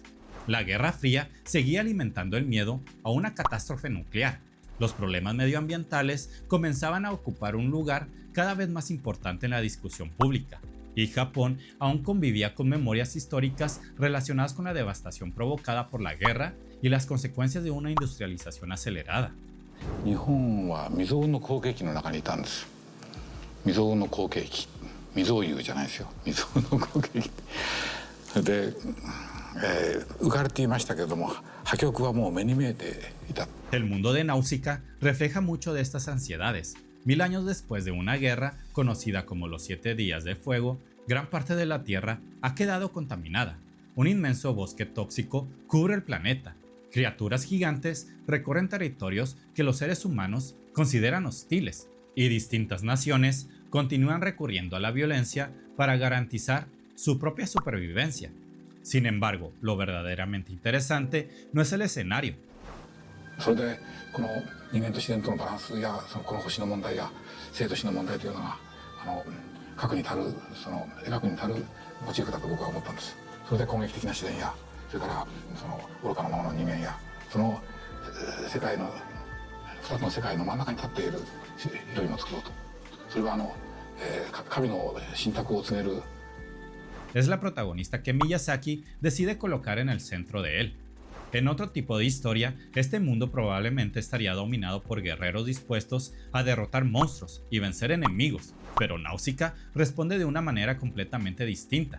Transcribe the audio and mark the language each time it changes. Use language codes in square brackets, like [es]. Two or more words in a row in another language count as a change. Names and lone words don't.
[es] La Guerra Fría seguía alimentando el miedo a una catástrofe nuclear. Los problemas medioambientales comenzaban a ocupar un lugar cada vez más importante en la discusión pública, y Japón aún convivía con memorias históricas relacionadas con la devastación provocada por la guerra y las consecuencias de una industrialización acelerada. [ja] 日本は未曾有の好景気の中にいたんです。未曾有の好景気、未曾有じゃないですよ。未曾有の好景気。で、浮かれていましたけれども、破局はもう目に見えていた。 [es] El mundo de Náusica refleja mucho de estas ansiedades. 1000 años después de una guerra conocida como los 7 días de fuego, gran parte de la Tierra ha quedado contaminada. Un inmenso bosque tóxico cubre el planeta. Criaturas gigantes recorren territorios que los seres humanos consideran hostiles, y distintas naciones continúan recurriendo a la violencia para garantizar su propia supervivencia. Sin embargo, lo verdaderamente interesante no es el escenario. [ja] それでこの人間と自然とのバランスやこの星の問題や生と死の問題というのが描くに足るモチーフだと僕は思ったんです。それで攻撃的な自然やそれから愚かなままの人間やその世界の2つの世界の真ん中に立っているヒロインを作ろうと。それは神の信託を告げる。 [es] Es la protagonista que Miyazaki decide colocar en el centro de él. En otro tipo de historia, este mundo probablemente estaría dominado por guerreros dispuestos a derrotar monstruos y vencer enemigos, pero Náusica responde de una manera completamente distinta.